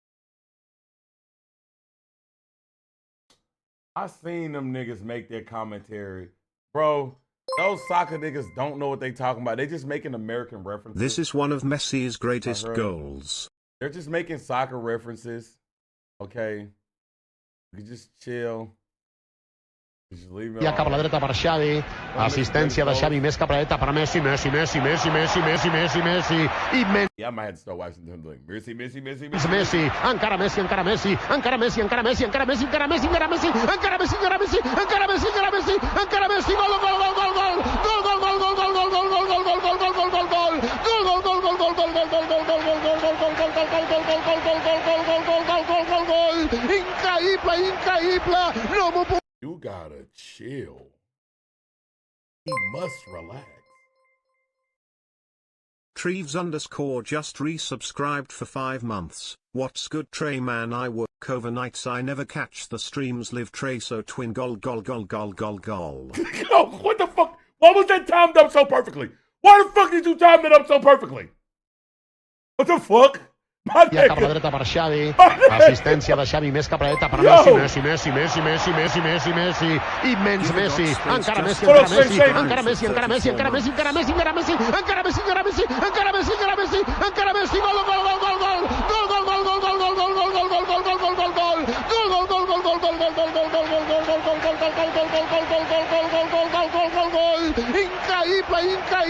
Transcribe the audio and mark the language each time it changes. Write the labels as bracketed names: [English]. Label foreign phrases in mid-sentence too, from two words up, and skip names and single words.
[English] I seen them niggas make their commentary. Bro, those soccer niggas don't know what they talking about. They just making American references. This is one of Messi's greatest goals. They're just making soccer references. Okay. You can just chill. [Catalan] I cap a la dreta per Xavi, assistència de Xavi, més cap a la dreta per Messi, Messi, i [English] yeah, I might have to start watching them like Messi, [Catalan] Messi, encara Messi, encara Messi, encara Messi, encara Messi, encara Messi, encara Messi, encara Messi, encara Messi, encara Messi, encara Messi, encara Messi, encara Messi, gol, gol, gol, gol, gol, gol, gol, gol, gol, gol, gol, gol, gol, gol, gol, gol, gol, gol, gol, increïble, no m'ho puc. [English] You gotta chill. He must relax. Treves_ just resubscribed for 5 months. What's good, Trey man? I work overnights. I never catch the streams. Live Trey, so twin [Catalan] gol gol gol gol gol gol. [English] Yo, what the fuck? Why was that timed up so perfectly? Why the fuck did you time that up so perfectly? What the fuck? [Catalan] I cap a la dreta per Xavi, assistència de Xavi, més cap a la dreta per Messi, immens Messi, encara Messi, encara Messi, encara Messi, encara Messi, encara Messi, encara Messi, encara Messi, encara Messi, encara Messi, encara Messi, encara Messi, encara Messi, gol, gol, gol, gol, gol, gol, gol, gol, gol, gol, gol, gol, gol, gol, gol, gol, gol, gol, increïble, increïble.